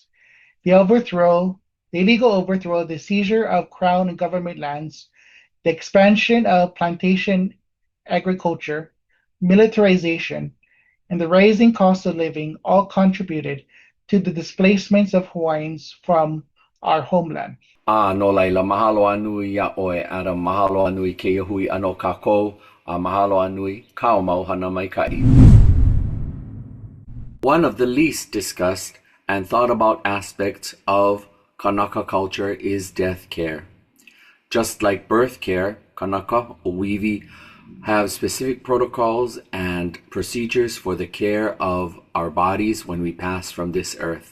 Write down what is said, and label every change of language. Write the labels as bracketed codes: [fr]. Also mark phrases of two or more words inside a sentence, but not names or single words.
[en] The overthrow, the illegal overthrow, the seizure of crown and government lands, the expansion of plantation agriculture, militarization, and the rising cost of living all contributed to the displacements of Hawaiians from our homeland. [haw] No laila, mahalo anui ia oe, ara mahalo anui ke hui ano kākou, a mahalo anui kao mau hana maikai. [en] One of the least discussed and thought about aspects of Kanaka culture is death care. Just like birth care, Kanaka or Wivi have specific protocols and procedures for the care of our bodies when we pass from this earth.